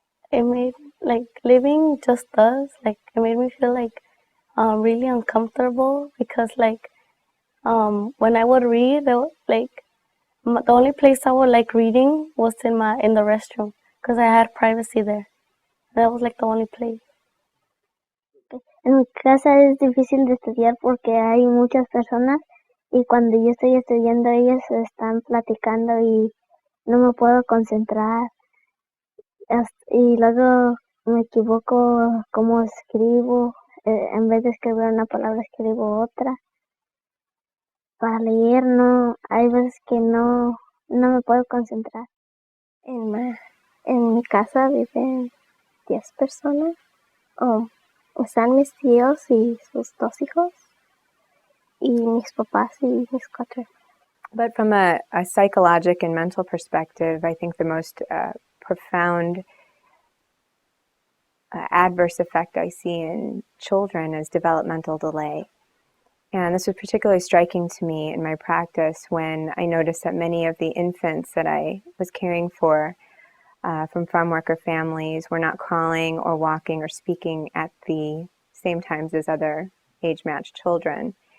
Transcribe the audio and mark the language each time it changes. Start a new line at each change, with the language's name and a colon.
English: It made, living just us, it made me feel really uncomfortable because when I would read, the only place I would like reading was in the restroom because I had privacy there. That was the only place.
Spanish: En mi casa es difícil de estudiar porque hay muchas personas y cuando yo estoy estudiando ellos están platicando y no me puedo concentrar. Y luego me equivoco cómo escribo. En vez de escribir una palabra escribo otra. Para leer hay veces que no me puedo concentrar. En mi casa viven 10 personas. Están mis tíos y sus 2 hijos, y mis papás y mis 4.
English: But from a psychological and mental perspective, I think the most profound adverse effect I see in children is developmental delay. And this was particularly striking to me in my practice when I noticed that many of the infants that I was caring for from farm worker families were not crawling or walking or speaking at the same times as other age-matched children.